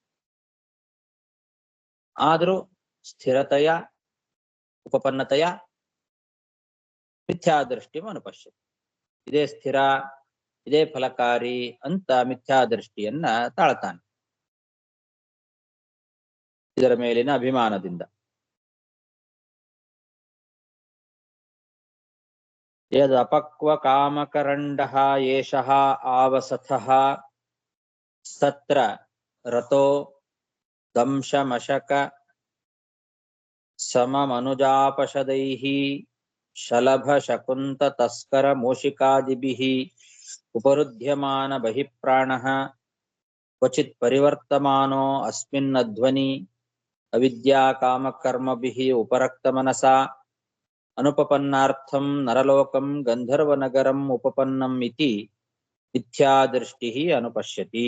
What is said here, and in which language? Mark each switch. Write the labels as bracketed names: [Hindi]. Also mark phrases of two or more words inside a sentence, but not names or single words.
[Kannada] ಆದರೂ ಸ್ಥಿರತೆಯ ಉಪಪನ್ನತೆಯ [Sanskrit] ಮಿಥ್ಯಾದೃಷ್ಟಿ ಅನುಪಶ್ಯತೆ. [Kannada] ಇದೇ ಸ್ಥಿರ, ಇದೇ ಫಲಕಾರಿ ಅಂತ ಮಿಥ್ಯಾದೃಷ್ಟಿಯನ್ನ ತಾಳ್ತಾನೆ ಇದರ ಮೇಲಿನ ಅಭಿಮಾನದಿಂದ. [Sanskrit] ಯದ್ ಅಪಕ್ವ ಕಾಮಕರಂಡಃ ಏಷಃ ಆವಸಥಃ ತತ್ರ ರತೋ ದಂಶಮಶಕ ಸಮಮನುಜಾಪಶದೈಃ ಶಲಭ ಶಕುಂತ ತಸ್ಕರ ಮೂಷಿಕಾದಿಭಿಃ ಉಪರುಧ್ಯಮಾನ ಬಹಿಃಪ್ರಾಣಃ ಕ್ವಚಿತ್ ಪರಿವರ್ತಮಾನೋ ಅಸ್ಮಿನ್ ಅಧ್ವನಿ ಅವಿದ್ಯಾ ಕಾಮಕರ್ಮಭಿಃ ಉಪರಕ್ತಮನಸಾ ಅನುಪಪನ್ನಾರ್ಥಂ ನರಲೋಕಂ ಗಂಧರ್ವನಗರಂ ಉಪಪನ್ನಂ ಇತಿ ಮಿಥ್ಯಾದೃಷ್ಟಿಃ ಅನುಪಶ್ಯತಿ.